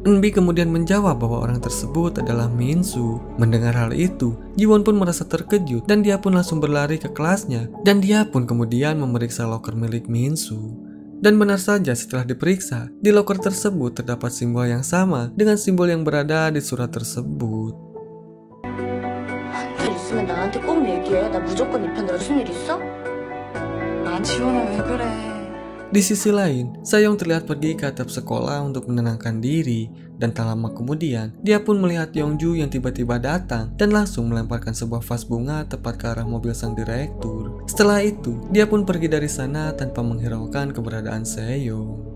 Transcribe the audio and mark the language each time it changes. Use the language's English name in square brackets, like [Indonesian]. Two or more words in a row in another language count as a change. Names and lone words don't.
[Indonesian] Eunbi kemudian menjawab bahwa orang tersebut adalah Minsu. Mendengar hal itu, Jiwon pun merasa terkejut dan dia pun langsung berlari ke kelasnya dan dia pun kemudian memeriksa loker milik Minsu. Dan benar saja setelah diperiksa, di loker tersebut terdapat simbol yang sama dengan simbol yang berada di surat tersebut. [Korean] 있으면 나한테 꼭 얘기해. 나 무조건 이 편으로 무슨 일 있어? 아, 지원아 왜 그래? [Indonesian] Di sisi lain, Sayong terlihat pergi ke atap sekolah untuk menenangkan diri, dan tak lama kemudian, dia pun melihat Yongju yang tiba-tiba datang dan langsung melemparkan sebuah vas bunga tepat ke arah mobil sang direktur. Setelah itu, dia pun pergi dari sana tanpa menghiraukan keberadaan Seyong.